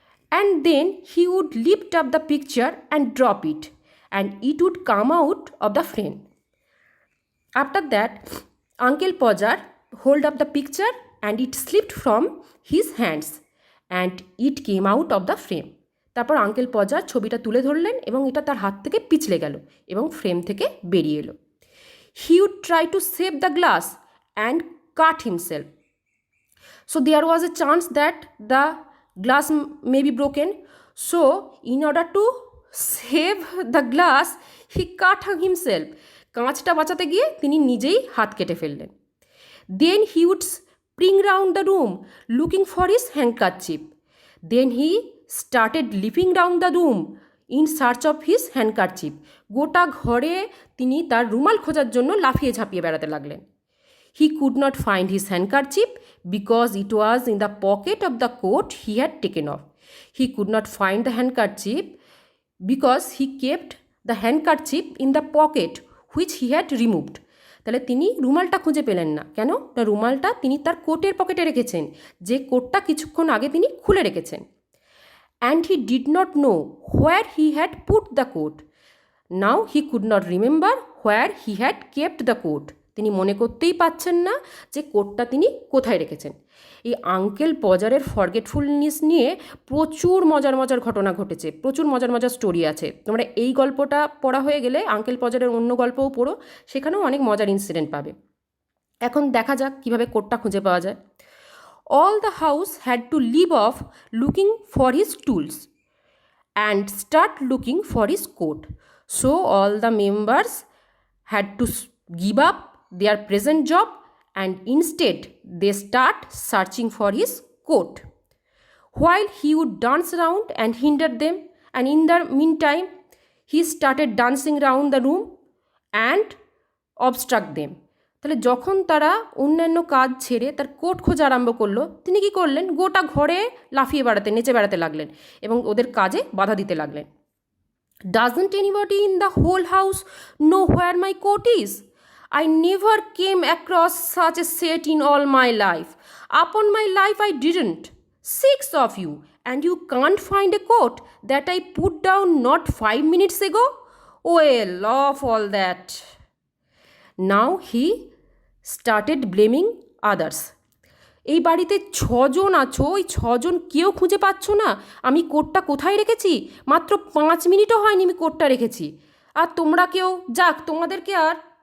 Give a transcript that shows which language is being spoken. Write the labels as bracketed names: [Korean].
[English] And then he would lift up the picture and drop it and it would come out of the frame. After that, Uncle Podger held up the picture and it slipped from his hands and it came out of the frame. [Bangla] তারপর uncle পজার ছবিটা তুলে ধরলেন এবং এটা তার হাত থেকে পিছলে গেল এবং ফ্রেম থেকে বেরিয়ে এলো। [English] He would try to save the glass and cut himself. So there was a chance that the glass may be broken. So in order to save the glass, he cut himself. [Bangla] কাঁচটা বাঁচাতে গিয়ে তিনি নিজেই হাত কেটে ফেললেন। [English] Then he would spring round the room looking for his handkerchief. Then he started leaping down the room in search of his handkerchief. [Bangla] গোটা ঘরে তিনি তার রুমাল খোঁজার জন্য লাফিয়ে ঝাঁপিয়ে বেড়াতে লাগলেন। [English] He could not find his handkerchief because it was in the pocket of the coat he had taken off. He could not find the handkerchief because he kept the handkerchief in the pocket which he had removed. [Bangla] তাহলে তিনি রুমালটা খুঁজে পেলেন না। কেন? না রুমালটা তিনি তার কোটের পকেটে রেখেছেন, যে কোটটা কিছুক্ষণ আগে তিনি খুলে রেখেছেন। And he did not know where he had put the coat. Now he could not remember where he had kept the coat. তিনি মনে করতেই পাচ্ছেন না যে কোটটা তিনি কোথায় রেখেছেন। এই আঙ্কেল পজারের ফরগেটফুলনেস নিয়ে প্রচুর মজার মজার ঘটনা ঘটেছে, প্রচুর মজার মজার স্টোরি আছে। তোমরা এই গল্পটা পড়া হয়ে গেলে আঙ্কেল পজারের অন্য গল্পও পড়ো, সেখানেও অনেক মজার ইনসিডেন্ট পাবে। এখন দেখা যাক কীভাবে কোটটা খুঁজে পাওয়া যায়। [English] All the house had to leave off looking for his tools and start looking for his coat. So all the members had to give up their present job and instead they start searching for his coat. While he would dance around and hinder them, and in the meantime he started dancing around the room and obstruct them. [Bangla] তাহলে যখন তারা অন্যান্য কাজ ছেড়ে তার coat খোঁজা আরম্ভ করলো, তিনি কি করলেন? গোটা ঘরে লাফিয়ে বেড়াতে, নেচে বেড়াতে লাগলেন এবং ওদের কাজে বাধা দিতে লাগলেন। [English] Doesn't anybody in the whole house know where my coat is? I never came across such a set in all my life. Upon my life I didn't. 6 of you, and you can't find a coat that I put down not 5 minutes ago? Well, of all that. Now he started blaming others. [Bangla] এই বাড়িতে 6 জন আছো, ওই 6 জন কেউ খুঁজে পাচ্ছ না আমি কোটটা কোথায় রেখেছি? মাত্র 5 মিনিটও হয়নি আমি কোটটা রেখেছি, আর তোমরা কেউ, যাক তোমাদেরকে আর।